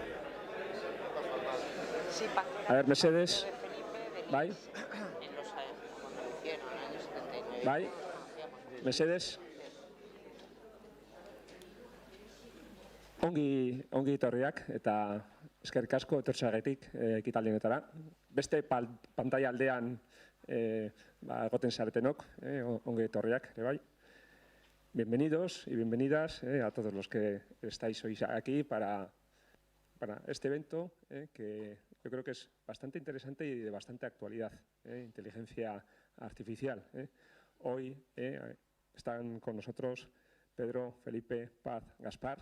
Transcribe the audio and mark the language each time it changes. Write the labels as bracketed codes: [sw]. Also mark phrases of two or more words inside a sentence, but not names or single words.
[es] Sí, A ver, Mercedes. Bai. En los años, cuando lo hicieron, en el año 79. [eu] Bai. Mercedes. Ongi etorriak eta eskerrik asko etortzeagatik ekitaldietara. Beste pantaila aldean egoten zaretenok, ongi etorriak ere bai. [es] Bienvenidos y bienvenidas a todos los que estáis hoy aquí para este evento que yo creo que es bastante interesante y de bastante actualidad, inteligencia artificial. Hoy están con nosotros Pedro, Felipe, Paz, Gaspar.